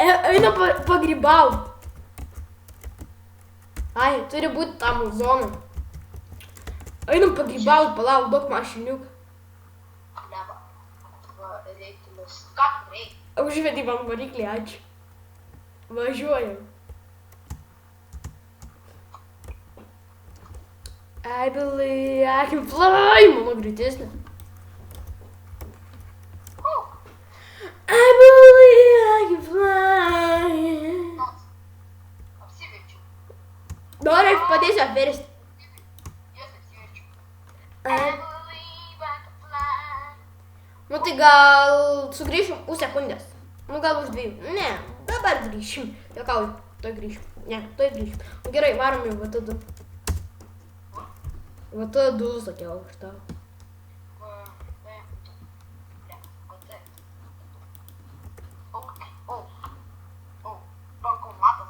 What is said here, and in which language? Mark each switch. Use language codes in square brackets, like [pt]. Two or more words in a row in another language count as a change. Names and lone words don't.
[lt] Eina pagrybau. Ai, turi būti tam zonai. Einam pagrybaut, palauk, daug mašiniukų. Leba. Reiktilis. Ką tu reikia? Užvedį man variklį, ačiū. Važiuojam. [en] I believe I can fly. [lt] Mano greitesnė. [en] I believe I can fly. [lt] Apsiverčiu. Nori, aš padėsiu apversti. Jas apsiverčiu. [en] I believe I can fly. [lt] Nu tai gal sugrįšim už sekundės. Nu gal už 2. Ne, dabar grįšim. Jokauju, toj grįšim. Ne, toj grįšim. Nu gerai, varom jau VT2. VT2 sakiau aš tau. Bankomatas.